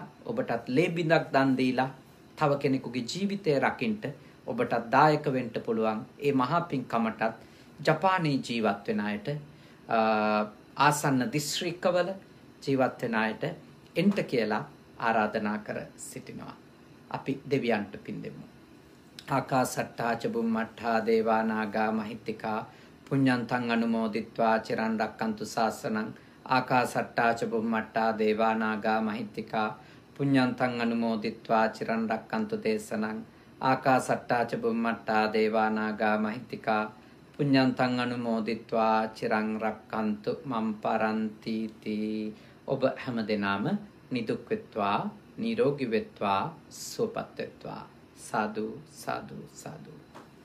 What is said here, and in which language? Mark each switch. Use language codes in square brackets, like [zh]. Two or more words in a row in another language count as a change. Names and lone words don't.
[si] ඔබටත් ලේ බිඳක් දන් දීලා තව කෙනෙකුගේ ජීවිතය රකින්න ඔබටත් දායක වෙන්න පුළුවන්. ඒ මහා පින්කමටත් ජපානයේ ජීවත් වෙන අයට ආසන්න දිස්ත්‍රික්කවල ජීවත් වෙන අයට එන්න කියලා ආරාධනා කර සිටිනවා. අපි දෙවියන්ට පින් දෙමු. [pi] ආකාසට්ටා ච බුම්මට්ටා දේවා නාග මහිත්‍තිකා පුඤ්ඤන්තං අනුමෝදිත්වා චිරන් රක්칸තු ශාසනං. ආකාසට්ටා ච බුම්මට්ටා දේවා නාග මහිත්‍තිකා පුඤ්ඤන්තං අනුමෝදිත්වා චිරන් රක්칸තු දේශනං. ආකාසට්ටා ච බුම්මට්ටා දේවා නාග මහිත්‍තිකා පුඤ්ඤන්තං අනුමෝදිත්වා චිරන් රක්칸තු මම් පරන්ති තී. [si] ඔබ හැමදෙනාම නිදුක් වෙත්වා, නිරෝගී වෙත්වා, සුවපත් වෙත්වා. සාදු සාදු සාදු.